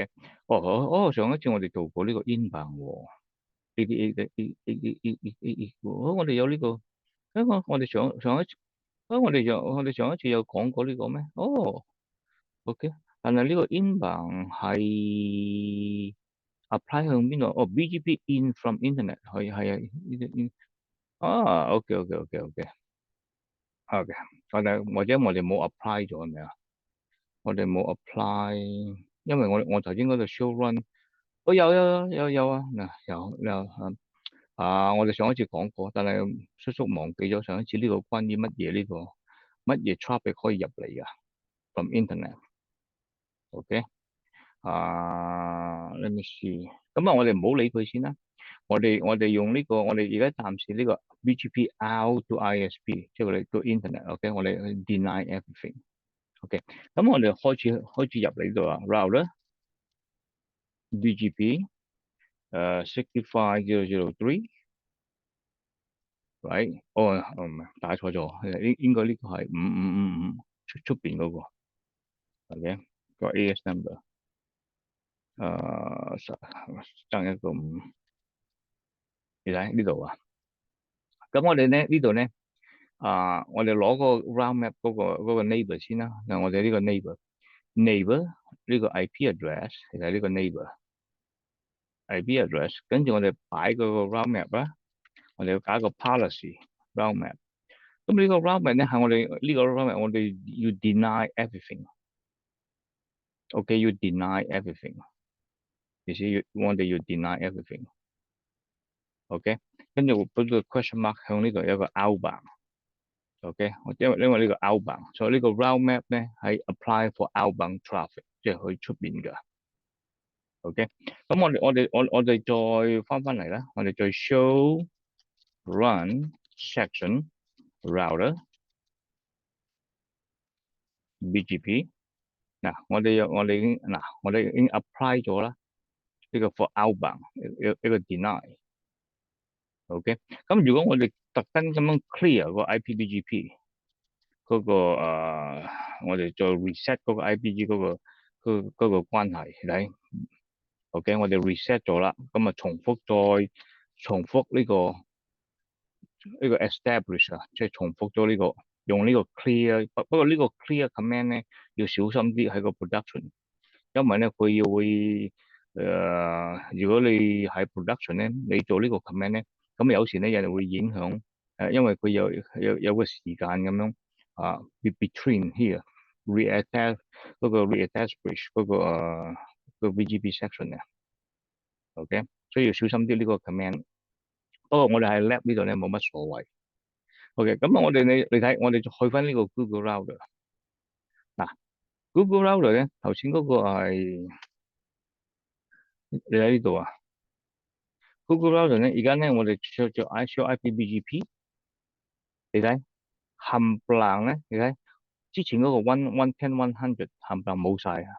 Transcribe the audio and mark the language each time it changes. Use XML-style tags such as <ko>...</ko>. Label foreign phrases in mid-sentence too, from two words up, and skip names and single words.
<yue>上一次我哋做過呢個 inbound 喎，ADA，我哋有呢個，我哋上一次，我哋上一次有講過呢個咩？OK。但係呢個 inbound 係 apply 向邊度？</yue> <en>BGP in from internet</en> <yue>係啊，呢啲OK。我哋或者我哋冇 apply 咗係咪啊？我哋冇 apply，因為我頭先嗰度</yue> <en>show run，</en> <yue>有啊，嗱我哋上一次講過，但係叔叔忘記咗上一次呢個關於乜嘢呢個乜嘢 traffic 可以入嚟噶 from</yue> <en>internet。OK，let me see，</en> <yue>咁啊我哋唔好理佢先啦，我哋用呢個，我哋而家暫時呢個</yue> <en>BGP out to ISP，</en> <yue>即係我哋</yue> <en>to internet。</en> <yue>OK，我哋</yue> <en>deny everything。</en> <yue>OK，咁我哋開始入嚟呢度啊</yue> <en>router BGP 65.0.0.3 right？</en> <yue>唔係打錯咗，應該呢個係5555出邊嗰個。OK，個</yue> <en>AS number</en> <yue>爭一個5，你睇呢度啊。咁我哋咧呢度咧我哋攞個</yue> <en>route map</en> <yue>嗰個 neighbor 先啦。嗱，我哋呢個 neighbor 呢個</yue> <en>IP address，</en> <yue>其實呢個</yue> <en>neighbor IP address，</en> <yue>跟住我哋擺嗰個</yue> <en>route map</en> <yue>啦，我哋要搞個</yue> <en>policy route map。</en> <yue>咁呢個</yue> <en>route map</en> <yue>咧係我哋呢個</yue> <en>route map，</en> <yue>我哋要</yue> <en>deny everything。</en> <yue>OK，要</yue> <en>deny everything，</en> <yue>而且我哋要</yue> <en>deny everything。</en> <yue>OK，跟住俾個</yue> <en>question mark</en> <yue>向呢度有個 outbound。OK，因為呢個 outbound，所以呢個</yue> <en>route map</en> <yue>咧係</yue> <en>apply for outbound traffic，</en> <yue>即係去出邊㗎。OK，咁我哋再翻嚟啦，我哋再</yue> <en>show run section router BGP。</en> <yue>嗱，我哋已經apply 咗啦，呢個</yue> <en>for outbound</en> <yue>一個 deny。OK，咁如果我哋特登咁樣 clear 個 IPBGP 嗰個我哋再 reset 嗰個 IPG 嗰個關係嚟。OK，我哋 reset 咗啦，咁啊重複呢個establish 啊，即係重複咗呢個用呢個 clear，不過呢個</yue> <en>clear command</en> <yue>咧要小心啲喺個 production，因為咧佢會如果你喺 production 咧，你做呢個 command 咧，咁有時咧有人會影響因為佢有個時間咁樣</yue> <en>between here reattach</en> <yue>嗰個 reestablish 嗰個</yue> <en>BGP section</en> <yue>啊。OK，所以要小心啲呢個 command。不過我哋喺 lab 呢度咧冇乜所謂。OK，咁啊你睇，我哋去翻呢個 Google Router。嗱，Google Router 咧頭先嗰個係你喺呢度啊。Google Router 咧而家咧我哋</yue> <en>show IPBGP，</en> <yue>你睇冚唪唥咧，你睇之前嗰個 110 100冚唪唥冇晒啊。</yue>